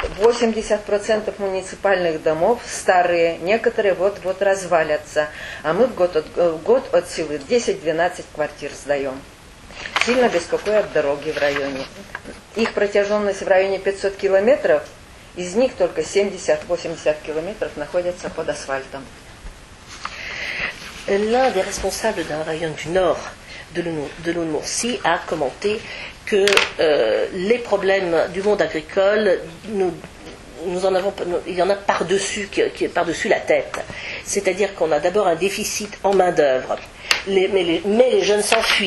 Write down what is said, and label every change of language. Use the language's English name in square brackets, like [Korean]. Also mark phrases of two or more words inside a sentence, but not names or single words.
[Russian] 80% муниципальных домов старые, некоторые вот-вот развалятся, а мы в год от силы 10-12 квартир сдаем. Сильно беспокоят дороги в районе. Их протяженность в районе 500 километров, из них только 70-80 километров находятся под асфальтом. [French] L'un des responsables d'un rayon du nord de l'Udmurtie a commenté que les problèmes du monde agricole, il y en a par-dessus, qui est par-dessus la tête. C'est-à-dire qu'on a d'abord un déficit en main-d'œuvre. Mais les jeunes s'enfuient.